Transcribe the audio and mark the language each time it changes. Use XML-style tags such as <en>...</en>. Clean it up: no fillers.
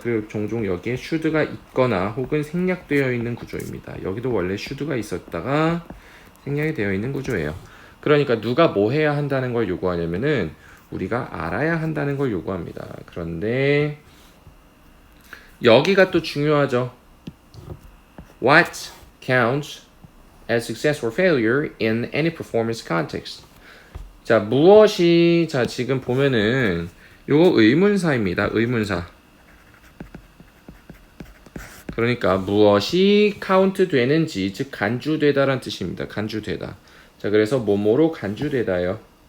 <ko>그리고 종종 여기에 should가 있거나 혹은 생략되어 있는 구조입니다. 여기도 원래 should가 있었다가 생략이 되어 있는 구조예요. 그러니까 누가 뭐 해야 한다는 걸 요구하냐면은 우리가 알아야 한다는 걸 요구합니다. 그런데 여기가 또 중요하죠.</ko> <en>What counts as success or failure in any performance context?</en> <ko>자, 무엇이 자 지금 보면은 요거 의문사입니다. 의문사. 그러니까 무엇이 카운트 되는지 즉 간주되다라는 뜻입니다. 간주되다. 자, 그래서 뭐뭐로 간주되다요.</ko>